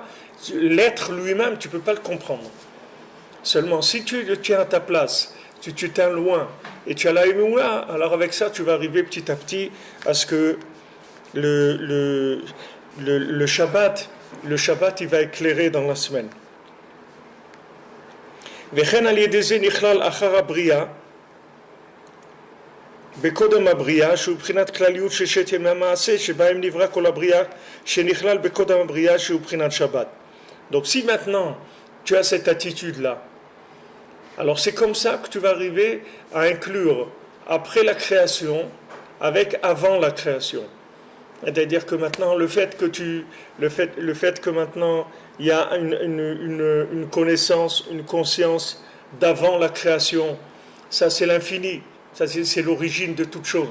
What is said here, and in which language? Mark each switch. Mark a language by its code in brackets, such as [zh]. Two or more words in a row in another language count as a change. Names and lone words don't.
[fr] L'être lui-même, tu ne peux pas le comprendre. Seulement, si tu le tiens à ta place, tu tiens loin, et tu as la émoua, alors avec ça, tu vas arriver petit à petit à ce que le Shabbat, il va éclairer dans la semaine. [he] וכן על ידי זה נכלל אחר הבריאה בקודם הבריאה שהוא בחינת כלליות של ששת ימי המעשה שבהם נברא כל הבריאה שנכלל בקודם הבריאה שהוא בחינת שבת. [fr] Donc si maintenant tu as cette attitude là, alors c'est comme ça que tu vas arriver à inclure après la création avec avant la création. C'est-à-dire que maintenant le fait que maintenant il y a une connaissance, une conscience d'avant la création, ça c'est l'infini, ça c'est l'origine de toute chose.